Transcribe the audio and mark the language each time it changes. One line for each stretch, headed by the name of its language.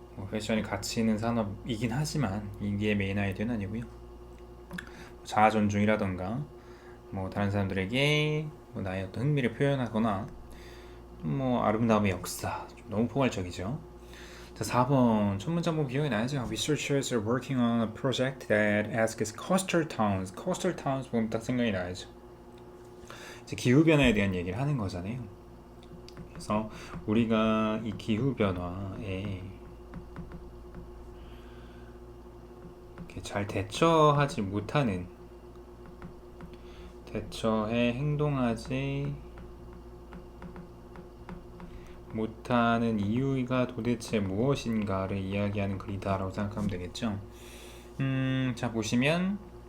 Korean: 패션이 가치 있는 산업이긴 하지만 이게 메인 아이디어는 아니고요. 자아 존중이라던가 뭐 다른 사람들에게 뭐 나의 어떤 흥미를 표현하거나 뭐 아름다움의 역사, 좀 너무 포괄적이죠. 자, 4번 첫 문장 보면 기억이 나죠?
English: Researchers are working on a project that asks coastal towns.
Korean: coastal towns 보면 딱 생각이 나죠. 이제 기후 변화에 대한 얘기를 하는 거잖아요. 그래서 우리가 이 기후 변화에 잘 대처하지 못하는, 대처해 행동하지 못하는 이유가 도대체 무엇인가를 이야기하는 글이다라고 생각하면 되겠죠. 자, 보시면